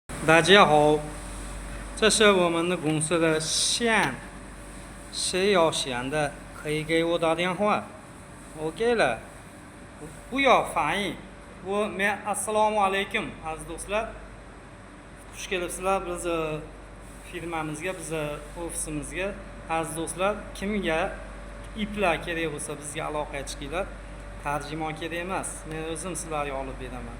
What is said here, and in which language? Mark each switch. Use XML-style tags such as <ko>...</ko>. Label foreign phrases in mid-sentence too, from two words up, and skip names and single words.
<zh>大家好，这是我们的公司的线，谁要线的可以给我打电话，我给了，不要翻译。</zh> <uz>men assalomu alaykum aziz do'stlar, xush kelibsizlar bizni firmamizga, bizni ofisimizga. Aziz do'stlar, kimga iplar kerak bo'lsa bizga aloqaga chiqinglar. Tarjimon kerak emas, men o'zim sizlarga olib beraman.</uz>